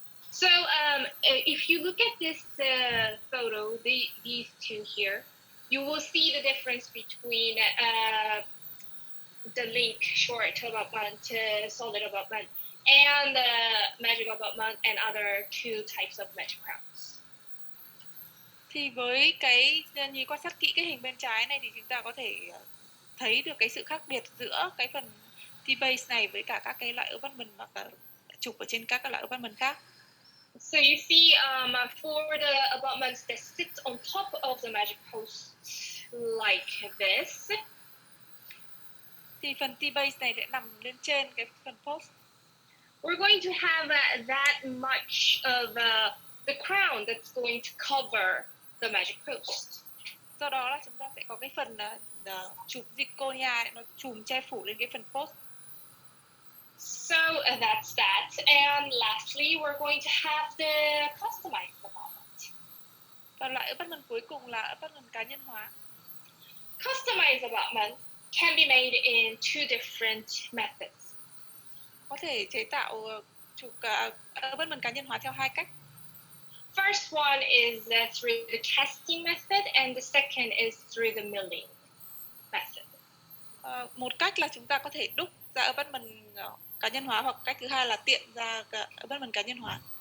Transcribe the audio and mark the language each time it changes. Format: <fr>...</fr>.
<en>So if you look at this photo, these two here, you will see the difference between the link short abutment, solid abutment, and the magic abutment and other two types of magic crowns.</en> <vi>Thì với cái nhìn quan sát kỹ cái hình bên trái này thì chúng ta có thể thấy được cái sự khác biệt giữa cái phần T-base này với cả các cái loại abutment hoặc là chụp ở trên các loại abutment khác.</vi> <en>So you see, for the abutments that sit on top of the magic post like this,</en> <vi>thì phần T-base này sẽ nằm lên trên cái phần post.</vi> <en>We're going to have that much of the crown that's going to cover the magic post.</en> <vi>Do đó là chúng ta sẽ có cái phần chụp zirconia nó trùm che phủ lên cái phần post.</vi> <en>So that's that. And lastly, we're going to have the customized abutment.</en> <vi>Và loại abutment cuối cùng là abutment cá nhân hóa.</vi> <en>Customized abutment can be made in 2 different methods.</en> <vi>Có thể chế tạo chụp abutment cá nhân hóa theo 2 cách.</vi> <en>First one is through the casting method, and the second is through the milling method.</en> <vi>Một cách là chúng ta có thể đúc ra abutment cá nhân hóa, hoặc cách thứ hai là tiện ra abutment cá nhân hóa.</vi>